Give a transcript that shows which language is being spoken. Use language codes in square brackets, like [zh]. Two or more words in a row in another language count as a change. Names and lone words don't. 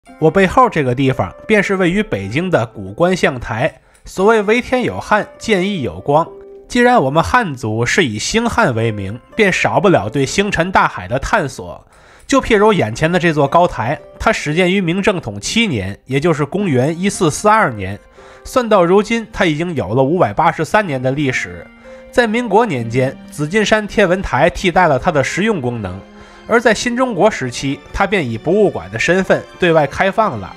[zh] 我背後這個地方便是位於北京的古觀象台。所謂為天有漢，見義有光。既然我們漢族是以星漢為名，便少不了對星辰大海的探索。就譬如眼前的這座高台，它始建於明正統7年，也就是公元1442年。算到如今，它已經有了583年的歷史。在民國年間，紫金山天文台替代了它的實用功能，而在新中國时期，它便以博物館的身份对外開放了。